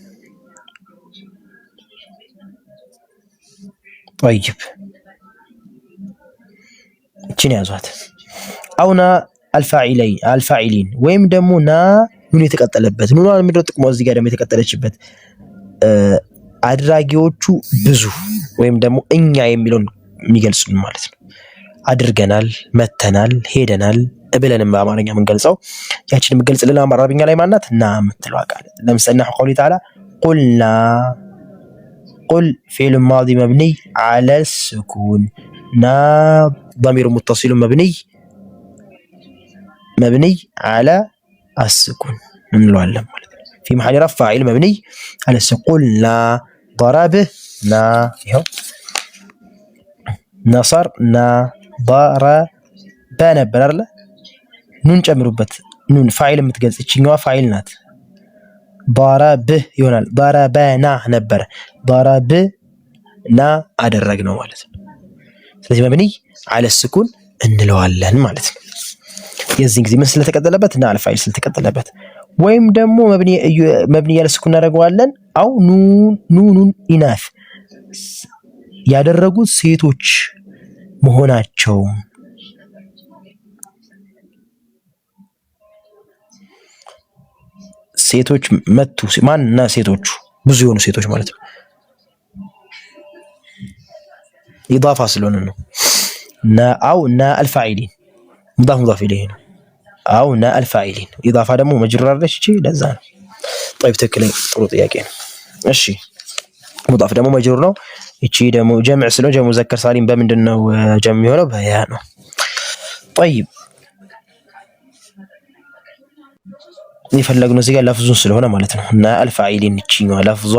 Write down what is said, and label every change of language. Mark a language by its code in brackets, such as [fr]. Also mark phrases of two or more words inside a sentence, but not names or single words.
[am] طيب እቺን ያዟት አውና الفاعلين ወይም ደግሞ ና ኑን የተቀጠለበት ኑን ምንድነው ጥቅሙ እዚህ ጋር ደግሞ የተቀጠለችበት አድራጊዎቹ ብዙ ወይም ደግሞ እኛ የሚለውን የሚገልጹን ማለት ነው አድርገናል መተናል ሄደናል ብለንም በአማርኛ ምን ገልጸው ያቺን የምገልጽልን አማርኛ ላይ ማናት ና የምትለው ቃል ለምሳሌ [ar] قوله تعالى قلنا قل فعل ماضي مبني على السكون نا ضمير متصل مبني على السكون [am] እንለዋለን ማለት ነው [ar] في محل رفع فاعل مبني على السكون قلنا ضربنا ይሄው [am] نصرنا ضرب ነበር አይደል ኑን ጨምሩበት ኑን ፋይል የምትገልጽ እቺኛዋ ፋይል ናት ضرب ይሆናል ضربنا ነበር ضربنا አደረግነው ማለት ነው ስለዚህ [ar] مبني على السكون [am] እንለዋለን ማለት ነው የዚህ ጊዜ ምን ስለተቀጠለበት እና አልፋይል ስለተቀጠለበት ወይም ደግሞ [ar] مبني على السكون [am] እናደርገዋለን አው ኑኑን ኢናፍ ያደረጉት ሴቶች መሆናቸው ሴቶች መቱ ማንና ሴቶቹ ብዙ የሆኑ ሴቶች ማለት ነው ኢዳፋ ስለሆነ ነው አው [ar] الفاعلين مضاف اليه [am] ነው አው الفاعلين ኢዳፋ ደግሞ መጅሩር አይደለች እቺ ለዛ ነው طيب ትክክለኛ ጥሩ ጥያቄ ነው እሺ ሙዳፍ ደግሞ መጅሩር ነው እቺ ደግሞ ጀምዕ ስለሆነ [ar] جمع مذكر سالم [am] በምንድነው ጀምዕ የሚሆነው በያ ነው طيب የፈለግነው እዚህ ጋር ለፍዙን ስለሆነ ማለት ነው እና الفاعلين እቺኛው ለፍዟ